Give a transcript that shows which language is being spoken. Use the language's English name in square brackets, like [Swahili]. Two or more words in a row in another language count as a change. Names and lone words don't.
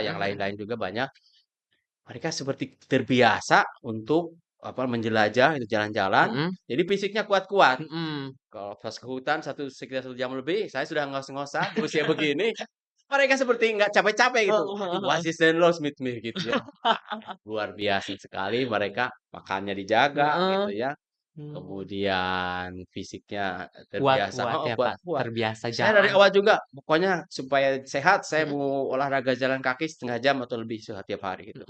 [Indonesian] mhm, yang mhm. lain-lain juga banyak. Mereka seperti terbiasa untuk apa menjelajah itu jalan-jalan. Mhm. Jadi fisiknya kuat-kuat. Mhm. Kalau pas ke hutan sekitar 1 jam lebih, saya sudah ngos-ngosan di usia begini. Mereka seperti nggak capek-capek gitu. Heeh, "Aduh, heeh, [German] was heeh. ist denn los mit mir?" [Indonesian] Gitu ya. Wah, luar biasa sekali mereka makannya dijaga Heeh. gitu ya. Mmm. Kemudian fisiknya terbiasa Kuat-kuat heeh, ya, Pak? kuat-kuat. Terbiasa Saya dari jalan, awal Pak? juga pokoknya supaya sehat saya Mhm, mau olahraga jalan kaki 1/2 jam atau lebih setiap hari gitu.